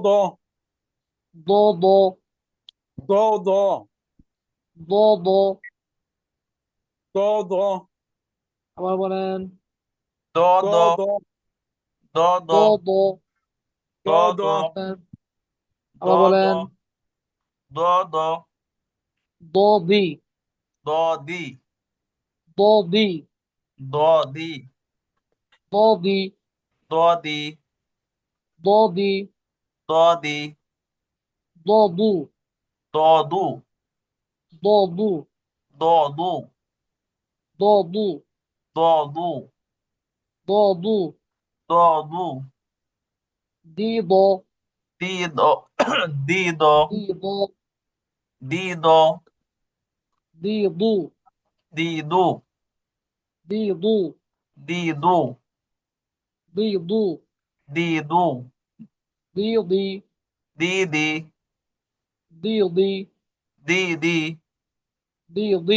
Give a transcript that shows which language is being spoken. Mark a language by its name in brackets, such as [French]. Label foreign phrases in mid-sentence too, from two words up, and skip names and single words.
[Bangla] দ দ, দ দ, দ দ, দ দ, আবার বলেন, দ দ দ, দ, দ দ, দ দ, দ দ, দ আবার দ, বলেন, দ দ, দ দি, দ দি, দ দি, দ দি, দ দি, দ দি, দ দি, দ দি, দ দু, দ দু, দ দু, দ দু, দ দু, দ দু, দ দু, দ দু, দি দ, দি দ, দি দ, দি দ, দি দ, দি দু, দি দু, দি দু, দি দু, দি দু, দি দু, দি দি, দি দি, দি দি, দি দি, দি দি,